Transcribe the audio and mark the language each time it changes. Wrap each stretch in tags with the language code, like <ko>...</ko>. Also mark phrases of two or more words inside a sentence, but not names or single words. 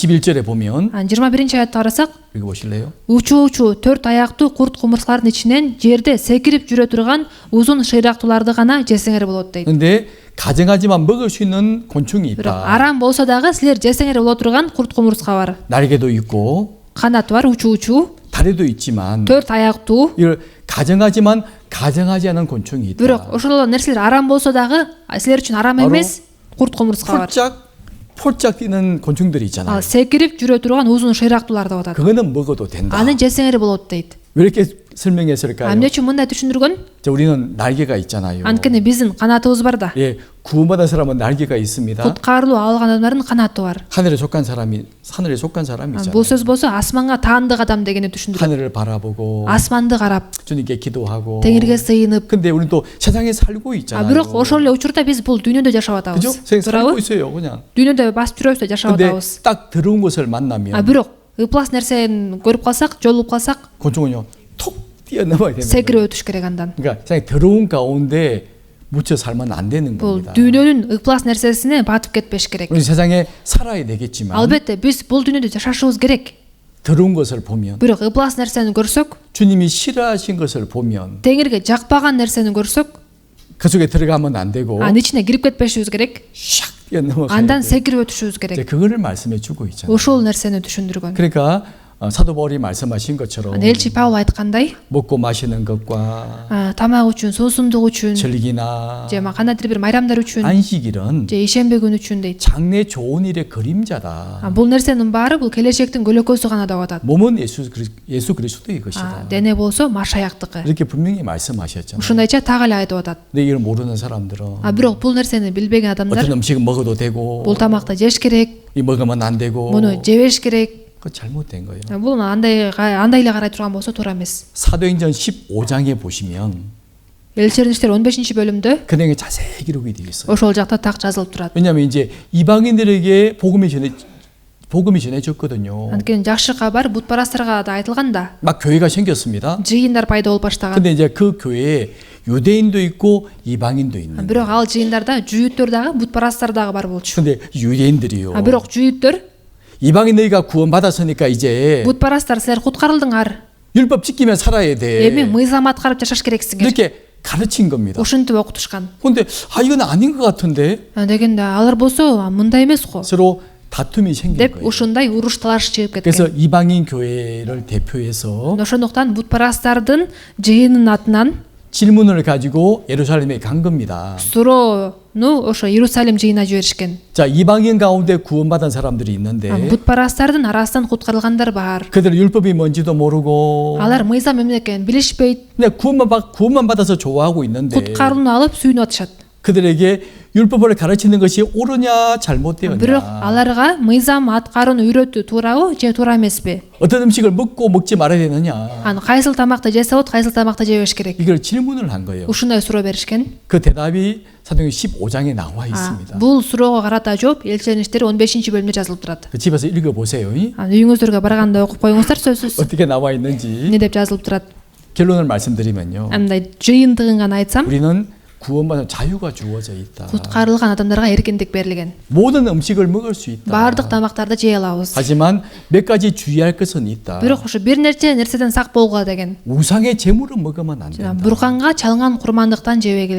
<ko>21절에 보면</ko> <ky>21 аятты карасак,</ky> <ko>읽어 보실래요?</ko> <ky>учуучу төрт аяктуу курт кумурскалардын ичинен жерде секирип жүрө турган узун шыйрактууларды гана жесеңер болот дейт.</ky> <ko>근데 가정하지만 먹을 수 있는 곤충이 Бирок 있다.</ko> <ky>арам болсо дагы силер жесеңер боло турган курт кумурска бар.</ky> <ko>날개도 있고</ko> <ky>Канаты бар, учуучу,</ky> <ko>다리도 있지만</ko> <ky>төрт аяктуу.</ky> <ko>이걸 가정하지만 가정하지 않은 곤충이 있다.</ko> <ky>Бирок ошол нерселер арам болсо дагы силер үчүн арам эмес курт кумурска бар.</ky> <ko>폴짝 뛰는 곤충들이 있잖아요.</ko> <ky>секирип жүрө турган узун шыйрактуулар деп атат.</ky> <ko>그거는 먹어도 된다.</ko> <ky>Аны жесеңер болот дейт.</ky> <ko>왜 이렇게 설명했을까요?</ko> <ky>Эмне үчүн мындай түшүндүргөн?</ky> <ko>자, 우리는 날개가 있잖아요.</ko> <ky>Анткени биздин канатыбыз бар да.</ky> <ko>예, 구원받은 사람은 날개가 있습니다.</ko> <ky>Куткарылуу алган адамдардын канаты бар.</ky> <ko>하늘에 속한 사람이 있잖아요.</ko> <ky>Бул сөз болсо асманга таандык адам дегенди түшүндүрөт.</ky> <ko>하늘을 바라보고</ko> <ky>Асманды карап,</ky> <ko>주님께 기도하고.</ko> <ky>теңирге сыйынып.</ky> <ko>근데 우리는 또 세상에 살고 있잖아요.</ko> <ky>Бирок ошол эле учурда биз бул дүйнөдө жашап 그죠? атабыз.</ky> <ko>세상 살고 있어요, 그냥.</ko> <ky>Дүйнөдө басып жүрөбүз да жашап 근데 атабыз.</ky> <ko>딱 더러운 것을 만나면</ko> <ky>Бирок ыплас нерсени көрүп калсак, жолугуп калсак,</ky> <ko>곤충은요, 톡 뛰어넘어야 되는 거예요.</ko> <ky>секирип өтүш керек андан.</ky> <ko>그러니까 세상에 더러운 가운데 묻혀 살면 안 되는 Бул 겁니다.</ko> <ky>дүйнөнүн ыплас нерсесине батып кетпеш керек.</ky> <ko>우리 세상에 살아야 되겠지만</ko> <ky>Албетте биз бул дүйнөдө жашашыбыз керек.</ky> <ko>더러운 것을 보면</ko> <ky>Бирок ыплас нерсени көрсөк,</ky> <ko>주님이 싫어하신 것을 보면</ko> <ky>теңирге жакпаган нерсени көрсөк,</ky> <ko>그 속에 들어가면 안 되고</ko> <ky>анын ичине кирип кетпешибиз керек.</ky> <ko>샥 뛰어넘어가야 Андан 돼.</ko> <ky>секирип өтүшүбүз 이제 керек.</ky> <ko>그거를 말씀해 주고 있잖아요.</ko> <ky>Ошол нерсени түшүндүргөн.</ky> <ko>그러니까 사도 바울이 말씀하신 것처럼</ko> <ky>Элчи Павел айткандай,</ky> <ko>먹고 마시는 것과</ko> <ky>тамак үчүн, суусундук үчүн, 즐기나 же кандайдыр бир майрамдар үчүн, 안식일은 же ишембе күнү үчүн дейт.</ky> <ko>장래 좋은 일의 그림자다.</ko> <ky>Бул нерсенин баары бул келечектин көлөкөсү гана деп атат.</ky> <ko>몸은 예수 그리스도의 것이다.</ko> <ky>Дене болсо Машаяктыкы.</ky> <ko>이렇게 분명히 말씀하셨잖아요.</ko> <ky>Ушундайча так эле айтып атат.</ky> <ko>근데 이걸 모르는 사람들은</ko> <ky>Бирок бул нерсени билбеген адамдар</ky> <ko>어떤 음식은 먹어도 되고</ko> <ky>бул тамакты жеш керек,</ky> <ko>이 먹으면 안 되고</ko> <ky>муну жебеш керек.</ky> <ko>그거 잘못된 거예요.</ko> <ky>Бул андай эле карай турган болсо туура эмес.</ky> <ko>사도행전 15장에 보시면</ko> <ky>Элчердин иштери 15-бөлүмдө</ky> <ko>그 내용이 자세히 기록이 되어 있어요.</ko> <ky>ошол жакта так жазылып турат.</ky> <ko>왜냐하면 이제 이방인들에게 복음이 전해졌거든요.</ko> <ky>Анткени жакшы кабар бутпарастарга да айтылган да.</ky> <ko>막 교회가 생겼습니다.</ko> <ky>Жыйындар пайда болуп баштаган.</ky> <ko>근데 이제 그 교회에 유대인도 있고 이방인도 있는.</ko> <ky>Бирок ал жыйындарда жүйүттөр дагы, бутпарастар дагы бар болчу.</ky> <ko>근데 유대인들이요.</ko> <ky>Бирок жүйүттөр,</ky> <ko>이방인 너희가 구원받았으니까 이제</ko> <ky>бутпарастар силер куткарылдыңар.</ky> <ko>율법 지키며 살아야 돼.</ko> <ky>Эми мыйзам аткарып жашаш керексиңер.</ky> <ko>이렇게 가르친 겁니다.</ko> <ky>Ушинтип окутушкан.</ky> <ko>근데 이건 아닌 것 같은데</ko> <ky>Дегенде алар болсо мындай эмес го</ky> <ko>서로 다툼이 생긴 деп 거예요.</ko> <ky>ушундай уруш талаш чыгып 그래서 кеткен.</ky> <ko>이방인 교회를 대표해서</ko> <ky>Ошондуктан бутпарастардын жыйынын атынан</ky> <ko>질문을 가지고 예루살렘에 간 겁니다.</ko> <ky>суроону ошо Иерусалим жыйына жиберишкен.</ky> <ko>자, 이방인 가운데 구원받은 사람들이 있는데</ko> <ky>Бутпарастардын арасынан куткарылгандар бар.</ky> <ko>그들 율법이 뭔지도 모르고</ko> <ky>Алар мыйзам эмне экенин билишпейт.</ky> <ko>그냥 구원만 받아서 좋아하고 있는데</ko> <ky>Куткарууну алып сүйүнүп атышат.</ky> <ko>그들에게 율법을 가르치는 것이 옳으냐 잘못되었냐.</ko> <ky>бирок аларга мыйзам аткарууну үйрөтүү туурабы же туура эмеспи?</ky> <ko>어떤 음식을 먹고 먹지 말아야 되느냐.</ko> <ky>Анан кайсыл тамакты жесе болот, кайсыл тамакты жебеш керек?</ky> <ko>이걸 질문을 한 거예요.</ko> <ky>Ушундай суроо беришкен.</ky> <ko>그 대답이 사도행전 15장에 나와 있습니다.</ko> <ky>Бул суроого карата жооп Элчилер иштери 15-бөлүмдө жазылып турат.</ky> <ko>그 집에서 읽어보세요.</ko> <ky>Анан үйүңүздөргө барганда окуп коюңуздар, сөзсүз</ky> <ko>어떻게 나와 있는지</ko> <ky>эмне деп жазылып турат.</ky> <ko>결론을 말씀드리면요.</ko> <ky>Мындай жыйынтыгын гана айтсам,</ky> <ko>우리는 구원받은 자유가 주어져 있다.</ko> <ky>куткарылган адамдарга эркиндик берилген.</ky> <ko>모든 음식을 먹을 수 있다.</ko> <ky>Баардык тамактарды жей алабыз.</ky> <ko>하지만 몇 가지 주의할 것은 있다.</ko> <ky>Бирок ошо бир нерсе нерседен сак болгула деген.</ky> <ko>우상의 제물을 먹으면 안 Жана 된다.</ko> <ky>бурканга чалынган курмандыктан жебегиле.</ky>